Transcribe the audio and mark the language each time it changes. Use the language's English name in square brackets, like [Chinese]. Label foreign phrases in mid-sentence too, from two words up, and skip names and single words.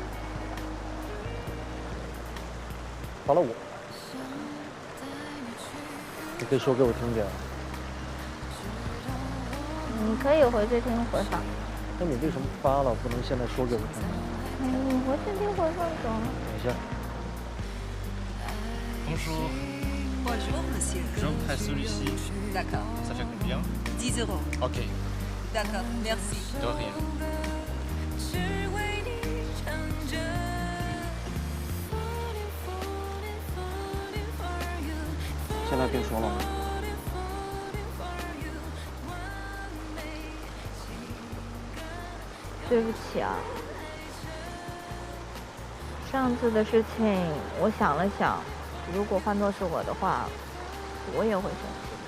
[Chinese] 发了我。你可以说给我听听。你可以回去听回放。那你为什么发了不能现在说给我听呢？你回去听回放中。等一下。 [French] Bonjour. Bonjour, monsieur. Je voudrais celui-ci. D'accord. Ça fait combien? 10 euros. Ok. D'accord, merci. De rien. [Chinese] 现在别说了。对不起啊，上次的事情我想了想，如果换作是我的话，我也会生气。